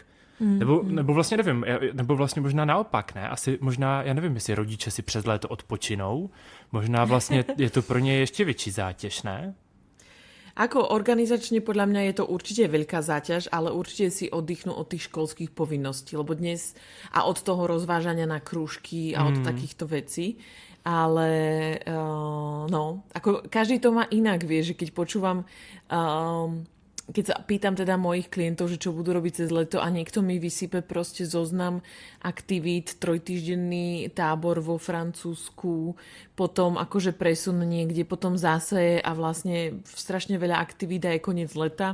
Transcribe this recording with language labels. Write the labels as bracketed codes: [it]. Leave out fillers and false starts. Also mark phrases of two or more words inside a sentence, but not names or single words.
[cs] Nebo vlastně nevím, nebo vlastně možná naopak, ne? Asi možná, já nevím, jestli rodiče si přes léto odpočinou, možná vlastně je to pro ně ještě větší zátěž, ne? [sk] Ako organizačne podľa mňa je to určite veľká záťaž, ale určite si oddychnú od tých školských povinností, lebo dnes a od toho rozvážania na krúžky a od takýchto vecí. Ale no, ako každý to má inak, vieš, že keď počúvam keď sa pýtam teda mojich klientov, že čo budú robiť cez leto a niekto mi vysype proste zoznam aktivít, 3-týždenný tábor vo Francúzsku, potom akože presun niekde, potom zase a vlastne strašne veľa aktivít a je koniec leta.